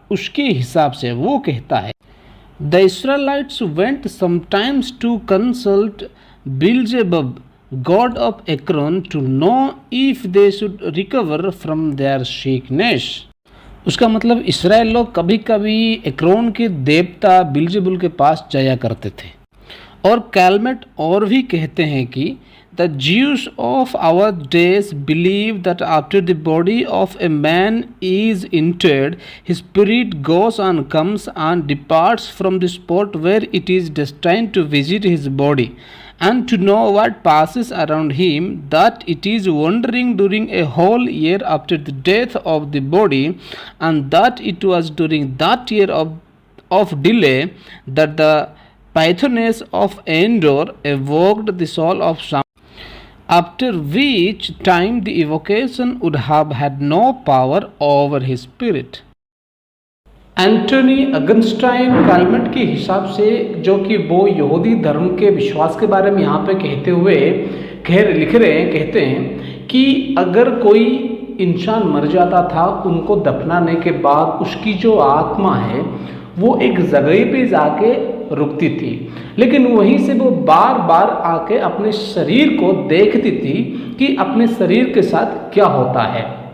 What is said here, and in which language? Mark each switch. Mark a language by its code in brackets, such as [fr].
[hi] उसके हिसाब से वो कहता है, [en] The Israelites went sometimes to consult Beelzebub, god of Ekron, to know if they should recover from their sickness। [hi] उसका मतलब इसराइल लोग कभी कभी एक्रोन के देवता बिल्जेबुल के पास जाया करते थे। और कैलमेट और भी कहते हैं कि [en] The Jews of our days believe that after the body of a man is interred, his spirit goes and comes and departs from the spot where it is destined to visit his body, and to know what passes around him, that it is wandering during a whole year after the death of the body, and that it was during that year of delay that the Pythoness of Endor evoked the soul of Samuel, after which time the evocation would have had no power over his spirit. [hi] Antony अगनस्टाइन काल्मेट के हिसाब से, जो कि वो यहूदी धर्म के विश्वास के बारे में यहाँ पे कहते हुए लिख रहे हैं, कहते हैं कि अगर कोई इंसान मर जाता था, उनको दफनाने के बाद उसकी जो आत्मा है वो एक जगह पे जाके रुकती थी, लेकिन वहीं से वो बार बार आके अपने शरीर को देखती थी कि अपने शरीर के साथ क्या होता है।